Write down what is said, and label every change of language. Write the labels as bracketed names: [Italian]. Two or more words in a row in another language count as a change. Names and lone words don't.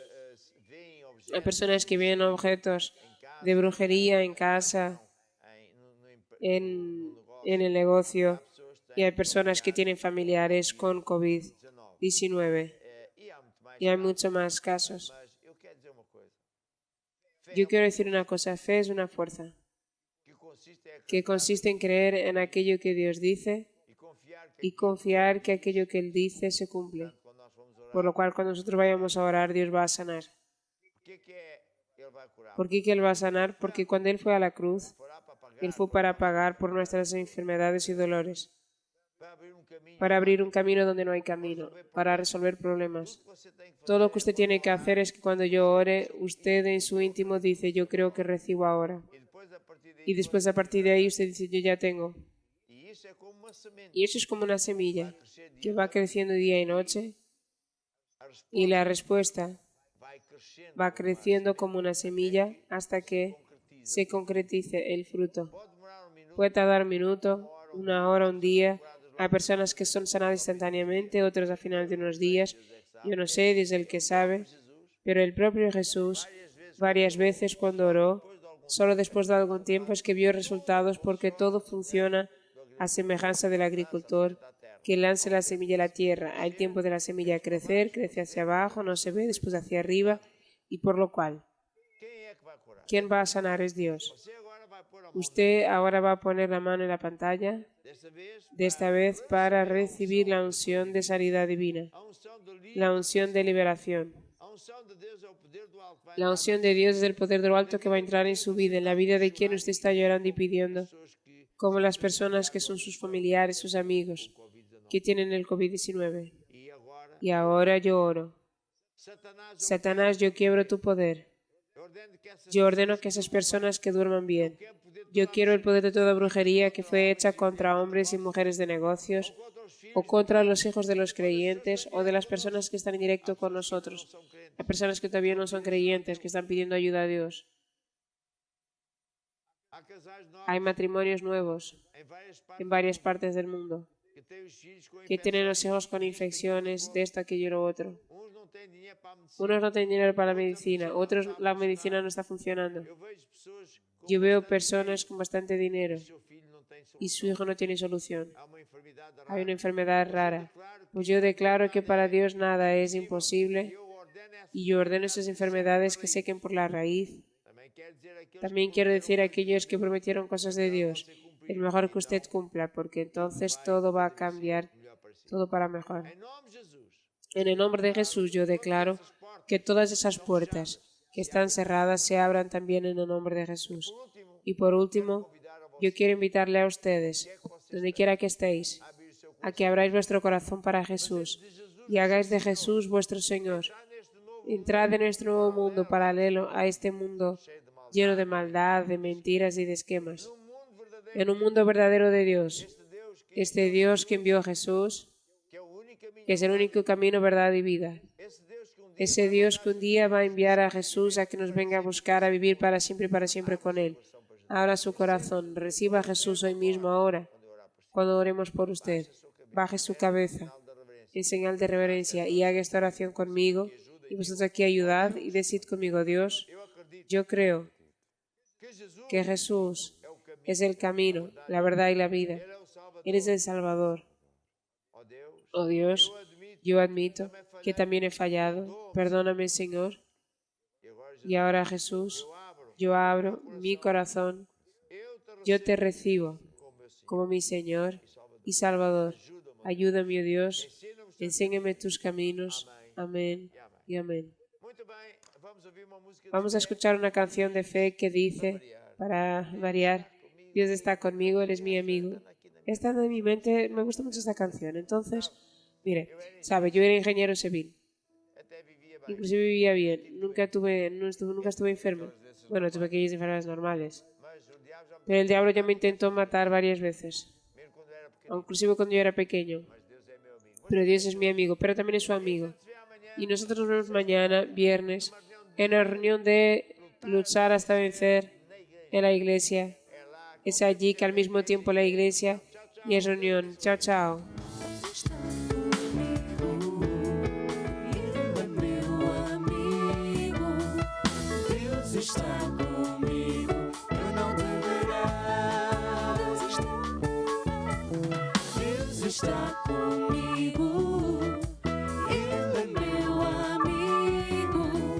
[Spanish] Hay personas que ven objetos de brujería en casa, en el negocio. Y hay personas que tienen familiares con COVID-19. Y hay muchos más casos. [Portuguese] mas eu quero dizer uma coisa. [Spanish] Yo quiero decir una cosa: fe es una fuerza [Portuguese] Que consiste em [Spanish] que consiste en creer en aquello que Dios dice y confiar que aquello que Él dice se cumple. [Portuguese] quando nós vamos orar, [Spanish] Por lo cual, cuando nosotros vayamos a orar, Dios va a sanar. [Portuguese] o que é ele vai curar? [Spanish] ¿Por qué que Él va a sanar? Porque cuando Él fue a la cruz, Orar para pagar, Él fue para pagar por nuestras enfermedades y dolores, [Portuguese] para abrir um caminho. [Spanish] para abrir un camino donde no hay camino, para resolver problemas. [Portuguese] Você tem que [Spanish] Todo lo que usted tiene que hacer es que cuando yo ore, usted en su íntimo dice: yo creo que recibo ahora. [Portuguese] e depois a partir daí [Spanish] Y después a partir de ahí usted dice: yo ya tengo. [Portuguese] e isso é como uma semente. [Spanish] Y eso es como una semilla [Portuguese] Crescer que dia, [Spanish] va creciendo día y noche, [Portuguese] a resposta [Spanish] y la respuesta [Portuguese] vai crescendo. [Spanish] va creciendo como una semilla hasta que se concretice el fruto. [Portuguese] Pode demorar minuto, [Spanish] Puede tardar un minuto, una hora, un día. Hay personas que son sanadas instantáneamente, otras al final de unos días. Yo no sé, dice el que sabe, pero el propio Jesús varias veces cuando oró, solo después de algún tiempo es que vio resultados, porque todo funciona a semejanza del agricultor que lance la semilla a la tierra. Hay tiempo de la semilla crecer, crece hacia abajo, no se ve, después hacia arriba, y por lo cual, [Portuguese] Quem é que vai curar? [Spanish] ¿quién va a sanar? Es Dios. [Portuguese] Você agora vai pôr a mão [Spanish] Usted ahora va a poner la mano en la pantalla, [Portuguese] desta vez [Spanish] de esta vez para recibir la unción de sanidad divina, [Portuguese] a unção do livro, [Spanish] la unción de liberación. [Portuguese] a unção de Deus é o poder do alto. Vai [Spanish] La unción de Dios es el poder de lo alto que va a entrar en su vida, en la vida de quien usted está llorando y pidiendo, [Portuguese] pessoas que [Spanish] como las personas que son sus familiares, sus amigos, que tienen el COVID-19. [Portuguese] e agora [Spanish] Y ahora yo oro. Satanás, Satanás, yo quiebro tu poder. [Portuguese] eu ordeno que essas [Spanish] Yo ordeno que esas personas que duerman bien. [Portuguese] que é o poder do [Spanish] Yo quiero el poder de toda brujería que fue hecha contra hombres y mujeres de negocios, [Portuguese] contra os filhos o [Spanish] contra los hijos de los creyentes, o de las personas que están en directo con nosotros, [Portuguese] são crentes. [Spanish] las personas que todavía no son creyentes, que están pidiendo ayuda a Dios. [Portuguese] Há casais novos [Spanish] Hay matrimonios nuevos [Portuguese] em várias [Spanish] en partes varias partes del mundo [Portuguese] que têm os filhos com [Spanish] que tienen los [Portuguese] infecções. [Spanish] hijos con infecciones de esto, aquello y lo otro. [Portuguese] Uns não têm dinheiro para a medicina. [Spanish] Unos no tienen dinero para la medicina, otros la medicina no está funcionando. [Portuguese] Eu vejo pessoas com [Spanish] Yo veo bastante personas con bastante dinero [Portuguese] dinheiro, seu filho não tem [Spanish] y [Portuguese] solução. [Spanish] su hijo no tiene solución. [Portuguese] Há uma enfermidade [Spanish] Hay rara. una enfermedad rara. [Portuguese] Claro que [Spanish] Pues yo declaro que para Dios nada es imposible [Portuguese] eu ordeno essa. [Spanish] y yo ordeno esas enfermedades que sequen por la raíz. [Portuguese] Também quero dizer aqueles [Spanish] También quiero decir a aquellos que prometieron cosas de Dios, es mejor que usted cumpla, porque entonces todo va a cambiar, [Portuguese] melhor para si. [Spanish] todo para mejor. [Portuguese] Em nome de Jesus. [Spanish] En el nombre de Jesús yo declaro que todas esas puertas que están cerradas se abran también en el nombre de Jesús. [Portuguese] Por último, [Spanish] Y por último, [Portuguese] convidar a você [Spanish] yo quiero invitarle a ustedes, donde quiera que estéis, [Portuguese] a abrir o seu [Spanish] a que abráis vuestro corazón para Jesús y hagáis de Jesús vuestro Señor. [Portuguese] coração neste novo [Spanish] Entrad en nuestro nuevo mundo paralelo a este mundo [Portuguese] cheio de maldade. [Spanish] lleno de maldad, de mentiras y de esquemas. [Portuguese] Um mundo verdadeiro. [Spanish] En un mundo verdadero de Dios, [Portuguese] Este Deus que [Spanish] este Dios que envió a Jesús, [Portuguese] é o único caminho. [Spanish] que es el único camino, verdad y vida. [Portuguese] Esse Deus que [Spanish] Ese Dios que un día va a enviar a Jesús a que nos venga a buscar a vivir para siempre y para siempre con Él. Abra su corazón, reciba a Jesús hoy mismo, ahora, cuando oremos por usted. Baje su cabeza en señal de reverencia y haga esta oración conmigo. Y vosotros aquí ayudad y decid conmigo: Dios, [Portuguese] eu acredito [Spanish] yo creo [Portuguese] que Jesus [Spanish] que Jesús [Portuguese] é o caminho. [Spanish] es el camino, la verdad y la vida. [Portuguese] Ele é o Salvador. [Spanish] Él es el Salvador. [Portuguese] Ó Deus, [Spanish] Oh Dios, yo admito que también he fallado. Perdóname, Señor. [Portuguese] e agora Jesus, [Spanish] Y ahora, Jesús, [Portuguese] eu abro. [Spanish] yo abro mi corazón. [Portuguese] Eu te [Spanish] Yo te recibo [Portuguese] como meu Senhor [Spanish] como mi Señor [Portuguese] e Salvador. [Spanish] y Salvador. [Portuguese] Ajuda-me. [Spanish] Ayúdame, oh Dios. [Portuguese] Ensina-me os teus [Spanish] Enséñame tus caminos. [Portuguese] e [Spanish] Amén [Portuguese] amém. [Spanish] y amén. [Portuguese] Muito bem, vamos ouvir uma música [Spanish] Vamos a escuchar una canción de fe que dice, para variar, Dios está conmigo, Él es mi amigo. Esta en mi mente, me gusta mucho esta canción. Entonces, mire, sabe, yo era ingeniero civil. [Portuguese] até vivia bem. [Spanish] Inclusive vivía bien. Nunca estuve enfermo. Bueno, tuve aquellas enfermedades normales. [Portuguese] Mas o diabo já me [Spanish] Pero el diablo ya me intentó matar varias veces. [Portuguese] mesmo quando era pequeno, [Spanish] Inclusive cuando yo era pequeño. [Portuguese] mas Deus é meu amigo. [Spanish] Pero Dios es mi amigo, pero también es su amigo. [Portuguese] Se vê amanhã, [Spanish] Y nosotros nos vemos mañana, viernes, en la reunión de luchar hasta vencer en la iglesia. [Portuguese] é lá [Spanish] Es allí que al mismo tiempo la iglesia y es reunión. Chao, chao. [Portuguese] Está comigo, Ele é meu amigo. Deus está comigo, eu não temerá. Deus está comigo, Ele é meu amigo.